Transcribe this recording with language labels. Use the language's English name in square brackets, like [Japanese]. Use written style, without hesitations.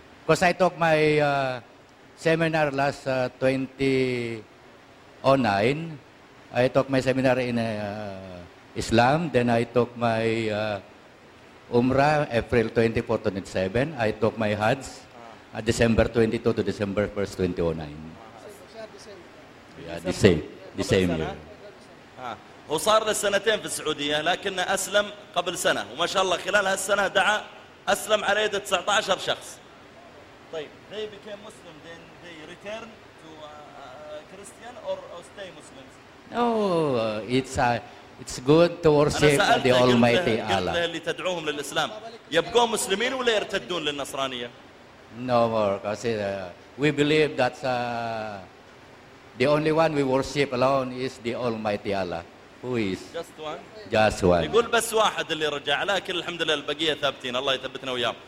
[English] Because I took my seminar last 2009, I took my seminar in Islam, then I took my Umrah April 24, 2007. I took my Hajj at December 22 to December 1st, 2009. Yeah, the same year. [Arabic] هو صار لسنتين في السعودية لكن أسلم قبل سنة وما شاء الله خلال هالسنة دعا أسلم على يد 19 شخص. [English] طيب they became Muslim then they return to Christian or stay Muslims? No, it's good to worship the Almighty Allah. [Arabic] قلت اللي تدعوهم للإسلام يبقوا مسلمين ولا يرتدون للنصرانية؟ [English] No more, because we believe that the only one we worship alone is the Almighty Allah. Who is? Just one. [Arabic] يقول بس واحد اللي رجع لكن الحمد لله البقية ثابتين الله يثبتنا وياهم.